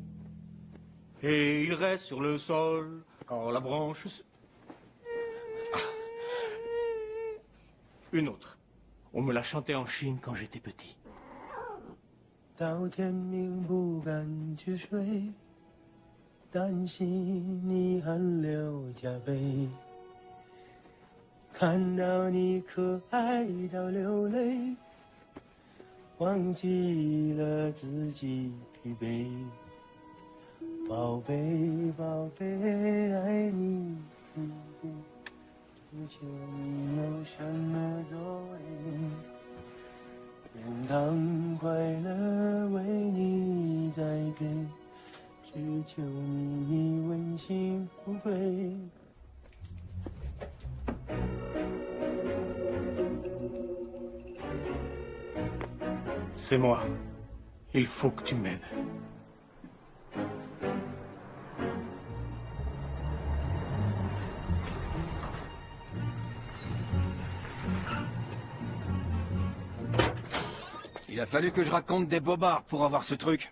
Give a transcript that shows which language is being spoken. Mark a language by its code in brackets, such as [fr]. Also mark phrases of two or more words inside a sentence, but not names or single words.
[fr] Et il reste sur le sol quand la branche se... Une autre. On me l'a chantée en Chine quand j'étais petit. [zh] 到天明不敢去睡，担心你汗流浃背，看到你可爱到流泪，忘记了自己疲惫。宝贝，宝贝，爱你，只求你有什么作为。天堂快乐为你栽培，只求你问心无愧。 [fr] C'est moi. Il faut que tu m'aides. Il a fallu que je raconte des bobards pour avoir ce truc.